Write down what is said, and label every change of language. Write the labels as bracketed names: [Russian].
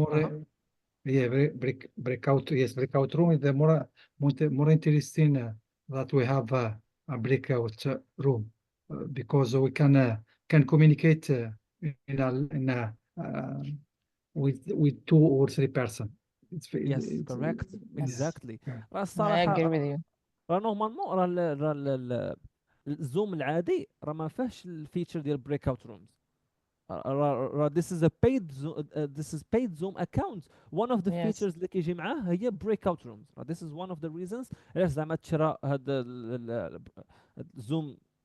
[English] more yeah, breakout, yes, breakout room is the more interesting that we have a breakout room because we can communicate in a with two or three person. Yes, correct. Yes, Exactly. yeah. I agree with [Arabic] الصراحة [English] you. [Arabic] راه نورمالمون الزوم العادي راه ما فيهش الفيتشر ديال بريك اوت رومز. [English] this is a paid this is paid Zoom account. One of the Yes. [Arabic] features اللي كيجي معاه هي breakout rooms. [English] This is one of the reasons [Arabic] علاش زعما تشرى هذا الزوم